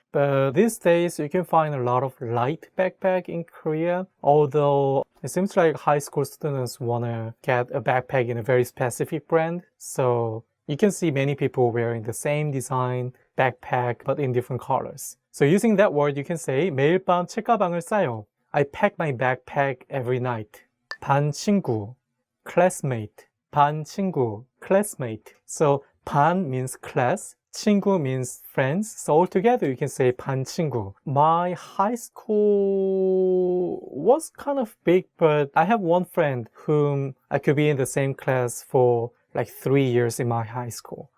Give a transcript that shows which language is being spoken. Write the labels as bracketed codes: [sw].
[en] But these days you can find a lot of light backpack in Korea, although it seems like high school students want to get a backpack in a very specific brand. So you can see many people wearing the same design backpack but in different colors. So using that word, you can say [ko] 매일 밤 책가방을 싸요. [en] I pack my backpack every night. [ko] 반 친구, [en] classmate. [ko] 반 친구, classmate. [en] So 반 means class, 친구 means friends. So altogether you can say 반 친구. My high school was kind of big, but I have one friend whom I could be in the same class for like 3 years in my high school.